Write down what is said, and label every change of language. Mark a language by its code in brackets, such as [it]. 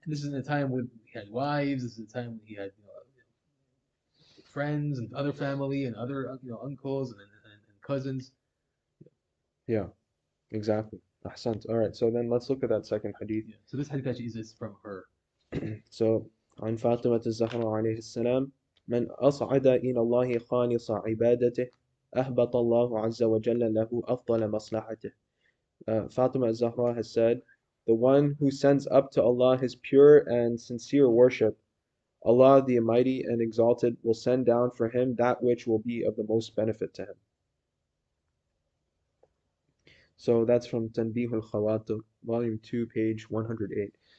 [en] this is in a time when he had wives. This is a time when he had friends and other family and other uncles and cousins. yeah, exactly. Ahsant. All right, so then let's look at that second hadith. Yeah. So this hadith actually is from her. So [ar] عن فاطمة الزهراء عليه السلام من أصعد إلى الله خالص عبادته أهبط الله عز وجل له أفضل مصلحته. [en] Fatima Zahra has said, the one who sends up to Allah his pure and sincere worship, Allah the Almighty and Exalted will send down for him that which will be of the most benefit to him. So that's from Tanbih al-Khawatir, volume 2, page 108.